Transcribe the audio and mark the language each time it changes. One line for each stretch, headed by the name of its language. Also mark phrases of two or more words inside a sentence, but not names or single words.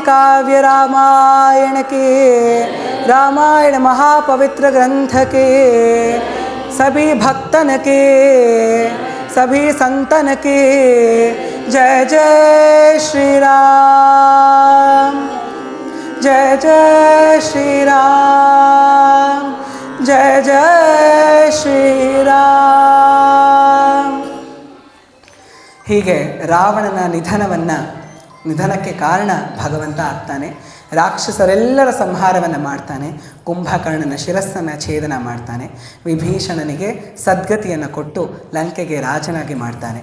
Hindi: काव्य रामायण के, रामायण महापवित्र ग्रंथ के, सभी भक्तन के, सभी संतन के, जय जय श्री राम, जय जय श्री राम, जय जय श्री राम.
Kannada: ಹೀಗೆ ರಾವಣನ ನಿಧನಕ್ಕೆ ಕಾರಣ ಭಗವಂತ ಆಗ್ತಾನೆ. ರಾಕ್ಷಸರೆಲ್ಲರ ಸಂಹಾರವನ್ನು ಮಾಡ್ತಾನೆ. ಕುಂಭಕರ್ಣನ ಶಿರಸ್ಸನ್ನು ಛೇದನ ಮಾಡ್ತಾನೆ. ವಿಭೀಷಣನಿಗೆ ಸದ್ಗತಿಯನ್ನು ಕೊಟ್ಟು ಲಂಕೆಗೆ ರಾಜನಾಗಿ ಮಾಡ್ತಾನೆ.